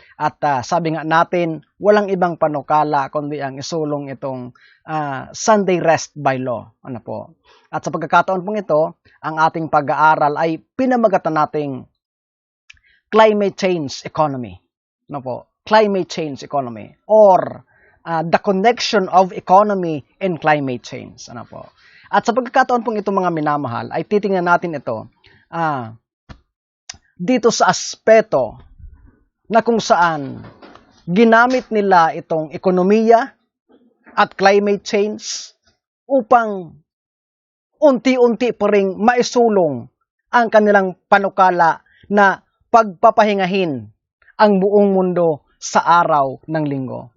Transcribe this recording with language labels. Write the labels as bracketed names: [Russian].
[Filipino] At sabi nga natin, walang ibang panukala kundi ang isulong itong Sunday rest by law. Ano po? At sa pagkakataon pong ito, ang ating pag-aaral ay pinamagatan nating climate change economy. Ano po? [English] Climate change economy or the connection of economy and climate change. [Filipino] Ano po? At sa pagkakataon pong ito mga minamahal, ay titingnan natin ito dito sa aspeto na kung saan ginamit nila itong ekonomiya at climate change upang unti-unti pa ring maisulong ang kanilang panukala na pagpapahingahin ang buong mundo sa araw ng linggo.